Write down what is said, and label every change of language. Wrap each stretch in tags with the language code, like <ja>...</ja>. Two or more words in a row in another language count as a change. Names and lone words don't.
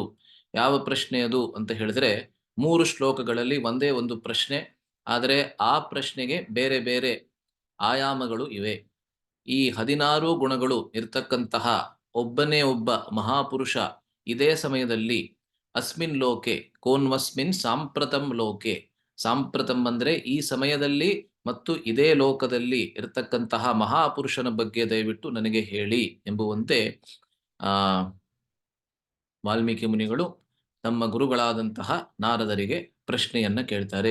<kn>ಯಾವ ಪ್ರಶ್ನೆ ಅದು ಅಂತ ಹೇಳಿದ್ರೆ, 3 ಶ್ಲೋಕಗಳಲ್ಲಿ ಒಂದೇ ಒಂದು ಪ್ರಶ್ನೆ, ಆದರೆ ಆ ಪ್ರಶ್ನೆಗೆ ಬೇರೆ ಬೇರೆ ಆಯಾಮಗಳು ಇವೆ. ಈ 16 ಗುಣಗಳು ಇರ್ತಕ್ಕಂತಹ ಒಬ್ಬನೇ ಒಬ್ಬ ಮಹಾಪುರುಷ ಇದೇ ಸಮಯದಲ್ಲಿ</kn> <sa>ಅಸ್ಮಿನ್ ಲೋಕೆ ಕೋನ್ವಸ್ಮಿನ್ ಸಾಂಪ್ರತಂ ಲೋಕೆ,</sa> <kn>ಸಾಂಪ್ರತಂ ಅಂದ್ರೆ ಈ ಸಮಯದಲ್ಲಿ ಮತ್ತು ಇದೇ ಲೋಕದಲ್ಲಿ ಇರತಕ್ಕಂತಹ ಮಹಾಪುರುಷನ ಬಗ್ಗೆ ದಯವಿಟ್ಟು ನನಗೆ ಹೇಳಿ ಎಂಬುವಂತೆ ವಾಲ್ಮೀಕಿ ಮುನಿಗಳು ತಮ್ಮ ಗುರುಗಳಾದಂತಹ ನಾರದರಿಗೆ ಪ್ರಶ್ನೆಯನ್ನ ಕೇಳ್ತಾರೆ.</kn>